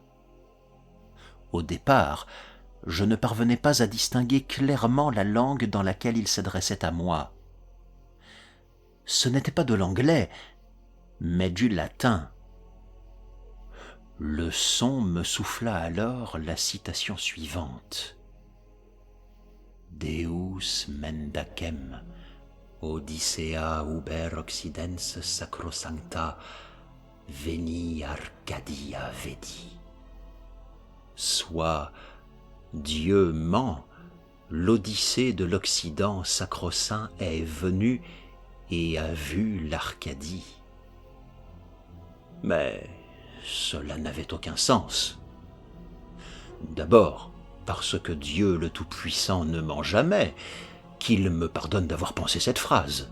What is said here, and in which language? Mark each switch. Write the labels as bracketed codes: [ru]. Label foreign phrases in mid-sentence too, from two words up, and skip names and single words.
[fr] Au départ, je ne parvenais pas à distinguer clairement la langue dans laquelle il s'adressait à moi. Ce n'était pas de l'anglais, mais du latin. Le son me souffla alors la citation suivante. [la] Deus mendacem, Odyssea uber occidens sacrosancta, veni Arcadia vedi. [fr] Soit Dieu ment, l'Odyssée de l'Occident sacro-saint est venue et a vu l'Arcadie. Mais cela n'avait aucun sens. D'abord, parce que Dieu le Tout-Puissant ne ment jamais, qu'il me pardonne d'avoir pensé cette phrase.